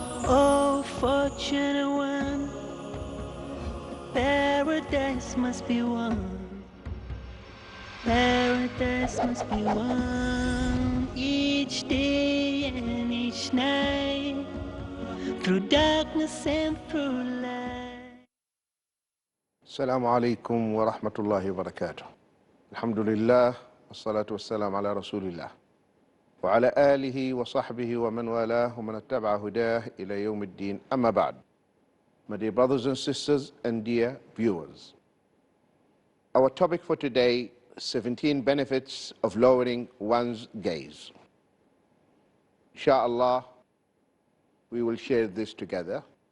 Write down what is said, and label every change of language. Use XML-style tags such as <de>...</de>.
<en>Oh, fortunate one, paradise must be won. Paradise must be won each day and each night, through darkness and through light.</en> <ar>السلام عليكم ورحمة الله وبركاته. الحمد لله والصلاة والسلام على رسول الله وعلى آله وصحبه ومن والاه ومن اتبع هداه إلى يوم الدين. أما بعد.</ar> <en>My dear brothers and sisters and dear viewers, our topic for today, 17 benefits of lowering one's gaze. Inshallah, we will share this together.</en>